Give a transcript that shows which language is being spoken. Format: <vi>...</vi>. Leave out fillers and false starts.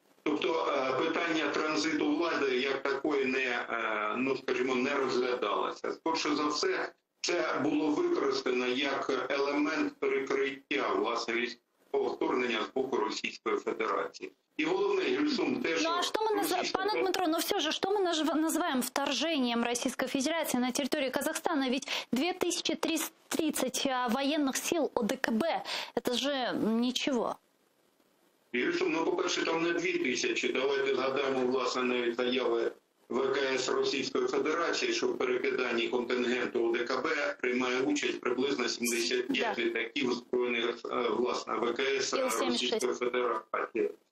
<uk>Тобто питання транзиту влади як такої не, ну, скажімо, не розглядалося. Скорше за все, це було використано як елемент перекриття, власне, військового вторгнення з боку Російської Федерації. И головне, Юльсум, те,</uk> <ru>ну а что мы, пане Дмитро, но все же, что мы называем вторжением Российской Федерации на территорию Казахстана? Ведь 2330 военных сил ОДКБ, это же ничего.</ru> <uk>Юльсум, ну, по-перше, там не 2000. Давайте згадаємо, власне, навіть заяви ВКС Російської Федерації, що в перекиданні контингенту ОДКБ приймає участь приблизно 75 літаків збройних, власне, ВКС Російської Федерації.</uk>